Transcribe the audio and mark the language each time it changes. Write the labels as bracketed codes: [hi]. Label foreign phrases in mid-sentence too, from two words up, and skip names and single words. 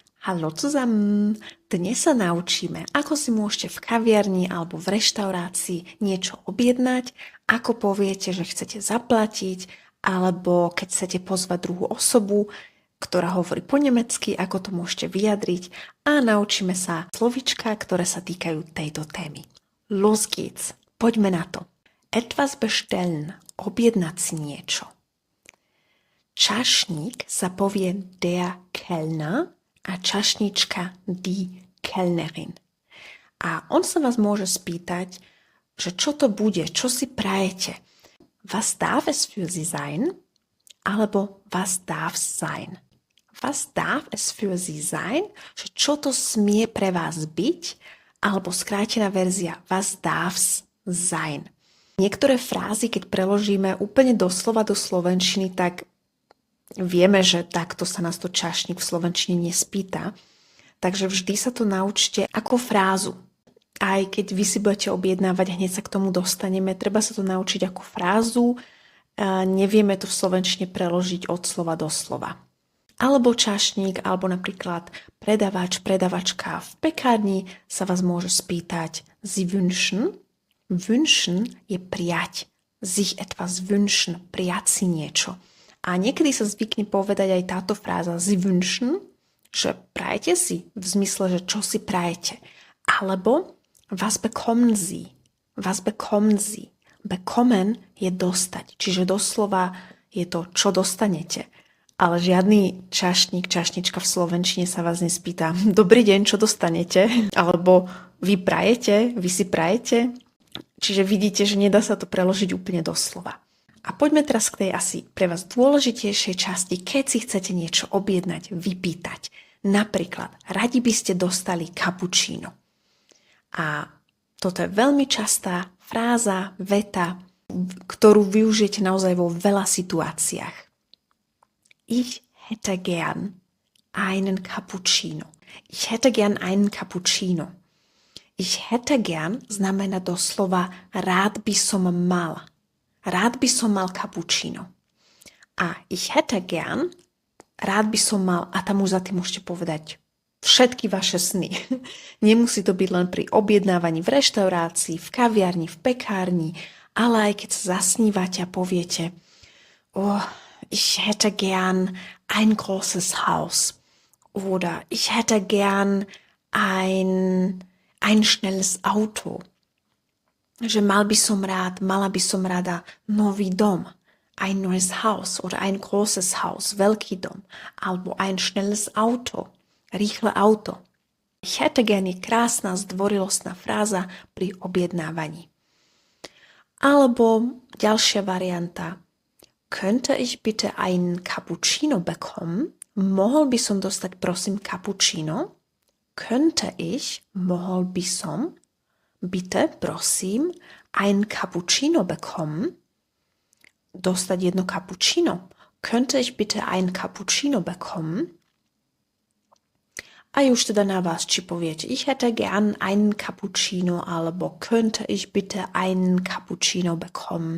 [de] Hallo zusammen! [sk] Dnes sa naučíme, ako si môžete v kaviarni alebo v reštaurácii niečo objednať, ako poviete, že chcete zaplatiť, alebo keď chcete pozvať druhú osobu, ktorá hovorí po nemecky, ako to môžete vyjadriť a naučíme sa slovíčka, ktoré sa týkajú tejto témy. [de] Los geht's! [sk] Poďme na to. [de] Etwas bestellen, [sk] objednať si niečo. Čašník sa povie [de] der Kellner [sk] a čašnička [de] die Kellnerin. [sk] A on sa vás môže spýtať, že čo to bude, čo si prajete. [de] Was darf es für Sie sein? Alebo was darf's sein? Was darf es für Sie sein? [sk] Že čo to smie pre vás byť? Alebo skrátená verzia [de] was darf's sein? [sk] Niektoré frázy, keď preložíme úplne doslova do slovenčiny, tak vieme, že takto sa nás to čašník v slovenčine nespýta. Takže vždy sa to naučte ako frázu. Aj keď vy si budete objednávať, hneď sa k tomu dostaneme, treba sa to naučiť ako frázu. Nevieme to v slovenčine preložiť od slova do slova. Alebo čašník, alebo napríklad predavač, predavačka v pekárni sa vás môže spýtať [de] Sie wünschen. [sk] Wünschen je prijať. [de] Sich etwas wünschen, [sk] prijať si niečo. A niekedy sa zvykne povedať aj táto fráza [de] Sie wünschen, [sk] že prajete si, v zmysle, že čo si prajete. [de] Alebo was bekommen Sie? Was bekommen Sie? [sk] Bekommen je dostať, čiže doslova je to, čo dostanete. Ale žiadny čašník, čašnička v slovenčine sa vás nespýta dobrý deň, čo dostanete? Alebo vy prajete, vy si prajete? Čiže vidíte, že nedá sa to preložiť úplne doslova. A poďme teraz k tej asi pre vás dôležitejšej časti, keď si chcete niečo objednať, vypýtať. Napríklad, radi by ste dostali cappuccino. A toto je veľmi častá fráza, veta, ktorú využijete naozaj vo veľa situáciách. [de] Ich hätte gern einen Cappuccino. Ich hätte gern einen Cappuccino. Ich hätte gern [sk] znamená doslova rád by som mal. Rád by som mal cappuccino. A [de] ich hätte gern, [sk] rád by som mal, a tam už za tým môžete povedať všetky vaše sny. Nemusí to byť len pri objednávaní v reštaurácii, v kaviarni, v pekárni, ale aj keď sa zasnívate a poviete [de] ich hätte gern ein großes Haus. Oder ich hätte gern ein schnelles Auto. [sk] Že mala by som rada nový dom, [de] ein neues Haus oder ein großes Haus, [sk] veľký dom, alebo [de] ein schnelles Auto, [sk] rýchle auto. [de] Ich hätte gerne [sk] krásna, zdvorilostná fráza pri objednávaní. Alebo ďalšia varianta. [de] Könnte ich bitte einen Cappuccino bekommen? [sk] Mohol by som dostať, prosím, cappuccino? [de] Könnte ich, [sk] mohol by som, [de] bitte, prosím, ein Cappuccino bekommen? [sk] Dostať jedno cappuccino. [de] Könnte ich bitte ein Cappuccino bekommen? [sk] A už teda na vás, či poviete, [de] ich hätte gern einen Cappuccino, alebo könnte ich bitte einen Cappuccino bekommen?